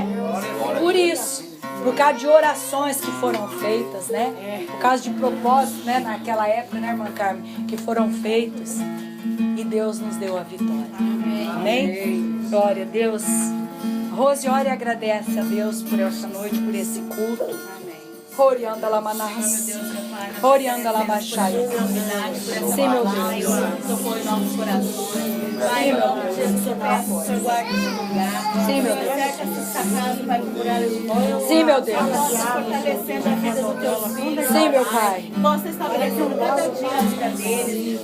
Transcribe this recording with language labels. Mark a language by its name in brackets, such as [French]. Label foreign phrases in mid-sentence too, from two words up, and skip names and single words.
[Portuguese] Por isso, por causa de orações que foram feitas, né? Por causa de propósitos, né? Naquela época, né, irmã Carmen? Que foram feitos. E Deus nos deu a vitória. Amém? Glória a Deus. Rose, ora e agradece a Deus por essa noite, por esse culto. Orianda la manas. Orianda la machai. Sim, meu Deus. Tocou em nossos corações. Pai, em nome de Jesus, eu peço que o Senhor guarde esse lugar. Sim, meu Deus. Cerca essa casa, Pai, por muralha de Deus. Sim, meu Deus. Possa fortalecendo a vida do teu filho. Sim, meu Pai. Possa estabelecendo cada dia a vida deles.